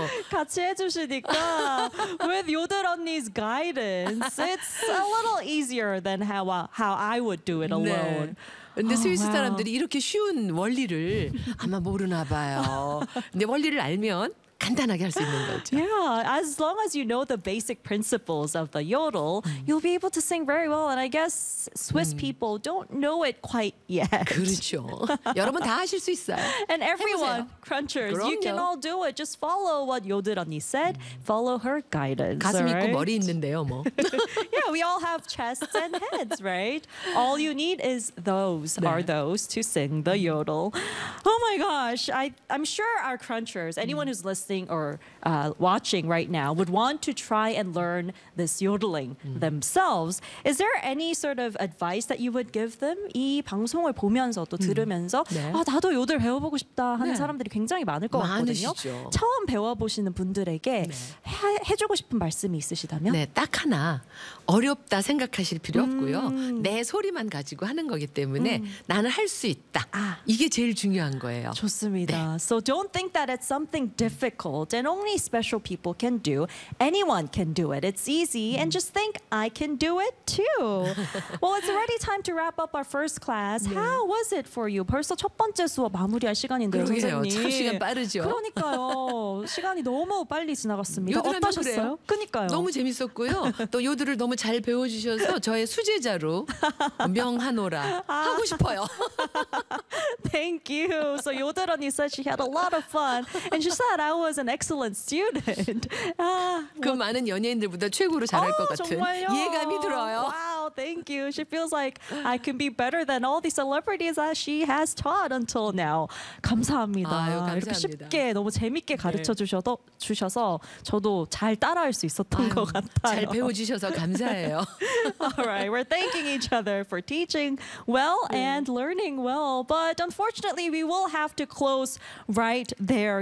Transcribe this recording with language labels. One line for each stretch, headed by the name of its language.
Korean: 같이 해주시니까
English: with 요들 언니's guidance, it's a little easier than how I would do it alone.
Korean: 네. 근데 스위스 사람들이 이렇게 쉬운 원리를 아마 모르나 봐요. 근데 원리를 알면. 간단하게 할 수 있는 거죠.
English: Yeah, as long as you know the basic principles of the yodel, you'll be able to sing very well. And I guess Swiss people don't know it quite yet.
Korean: 그렇죠. 여러분 다 하실 수 있어요.
English: And everyone,
Korean: 해보세요.
English: crunchers,
Korean: 그럼요.
English: you can all do it. Just follow what 요들 언니 said. Follow her guidance.
Korean: 가슴
English: right?
Korean: 있고 머리 있는데요, 뭐.
English: yeah, we all have chests and heads, right? All you need is those, 네. are those to sing the yodel. Oh my gosh, I'm sure our crunchers, anyone who's listening, or watching right now would want to try and learn this yodeling themselves. Is there any sort of advice that you would give them?
Korean: 이 방송을 보면서 또 들으면서 네. 아 나도 요들 배워보고 싶다 하는 네. 사람들이 굉장히 많을 것 많으시죠. 같거든요. 처음 배워보시는 분들에게 네. 해주고 싶은 말씀이 있으시다면? 네, 딱 하나. 어렵다 생각하실 필요 없고요. 내 소리만 가지고 하는 거기 때문에 나는 할 수 있다. 아. 이게 제일 중요한 거예요. 좋습니다. 네.
English: So don't think that it's something difficult and only special people can do. Anyone can do it. It's easy. And just think, I can do it too. well, it's already time to wrap up our first class. 네. How was it for you?
Korean: 벌써 첫 번째 수업 마무리할 시간인데요, 그러게요. 선생님. 참 시간 빠르죠. 그러니까요. 시간이 너무 빨리 지나갔습니다. 어떠셨어요? 그래요? 그러니까요. 너무 재밌었고요. 또 요들을 너무 잘 배워주셔서 저의 수제자로 명하노라 하고 싶어요.
English: Thank you. So 요들 언니 said she had a lot of fun. And she said I was an excellent student.
Korean: 그 많은 연예인들보다 최고로 잘할 것 같은 정말요? 예감이 들어요.
English: Wow, thank you. She feels like I can be better than all the celebrities that she has taught until now.
Korean: 감사합니다. 아유, 감사합니다. 이렇게 쉽게 너무 재밌게 가르쳐 주셔도 네. 주셔서 저도 잘 따라할 수 있었던 아유, 것 같아요. 잘 배워주셔서 감사해요.
English: all right, we're thanking each other for teaching well and learning well. But unfortunately, we will have to close right there.